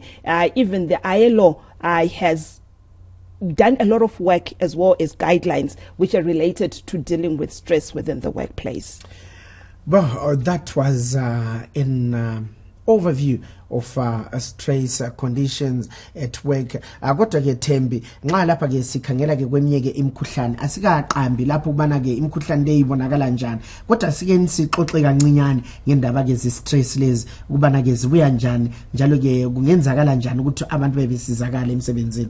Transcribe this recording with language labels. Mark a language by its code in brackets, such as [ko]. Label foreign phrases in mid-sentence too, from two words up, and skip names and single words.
[en] Even the ILO has done a lot of work as well as guidelines which are related to dealing with stress within the workplace. Well, that was in overview of stress conditions at work. [nd] Kodwa ke Thembi nxa lapha ke sikhangela ke kweminye ke imkhuhlane asikaqambi lapho kubana ke imkhuhlane le ibonakala njani, kodwa sike sixoxe kancinyane ngendaba ke stress lezi kubana ke zibuya njani njalo ke kungenzakala njani ukuthi abantu bebesizakala emsebenzini.